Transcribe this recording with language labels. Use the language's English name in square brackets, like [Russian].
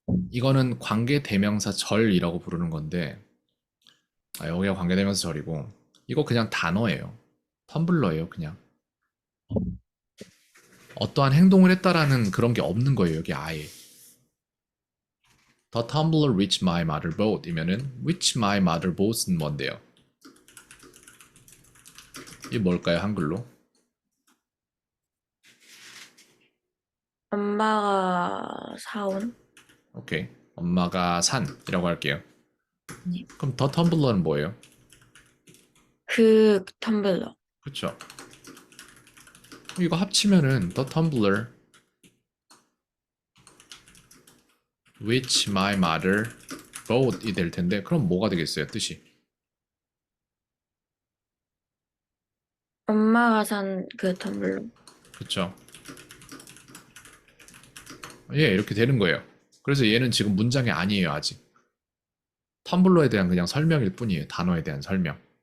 [Korean] 이거는 관계대명사 절이라고 부르는 건데 여기가 관계대명사 절이고 이거 그냥 단어예요. 텀블러예요, 그냥. 어떠한 행동을 했다라는 그런 게 없는 거예요, 여기 아예. [English] The tumbler which my mother bought 이면은 which my mother bought은 [Korean] 뭔데요? 이게 뭘까요, 한글로? 엄마가 사온. 오케이. 엄마가 산이라고 할게요. 네. 그럼 the tumbler는 뭐예요? 그 텀블러. 그쵸? 이거 합치면은 [English] the tumbler which my mother [Korean] wrote이 될 텐데 그럼 뭐가 되겠어요? 뜻이. 엄마가 산 그 텀블러. 그쵸? 예, 이렇게 되는 거예요. 그래서 얘는 지금 문장이 아니에요, 아직. 텀블러에 대한 그냥 설명일 뿐이에요. 단어에 대한 설명.